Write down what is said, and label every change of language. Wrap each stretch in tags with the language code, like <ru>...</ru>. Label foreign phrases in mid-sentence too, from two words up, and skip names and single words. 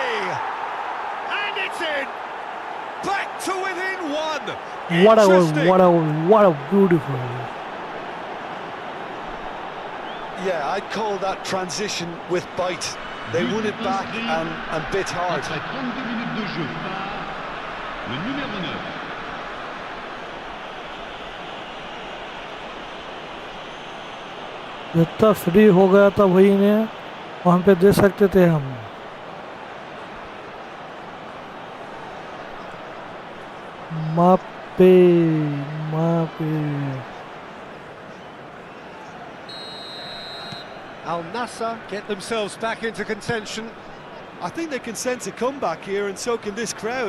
<en>And it's in! Back to within one! What Interesting. a beautiful. Yeah, I'd call that transition with bite. They won it back and bit hard.</en> <fr>Après 32 minutes de jeu par le numéro 9.</fr> <hi>जितना फ्री हो गया था वही ने वहाँ पे दे सकते थे हम. Mbappé.</hi> <en>Al Nassr get themselves back into contention. I think they can sense a comeback here, and so can this crowd.</en>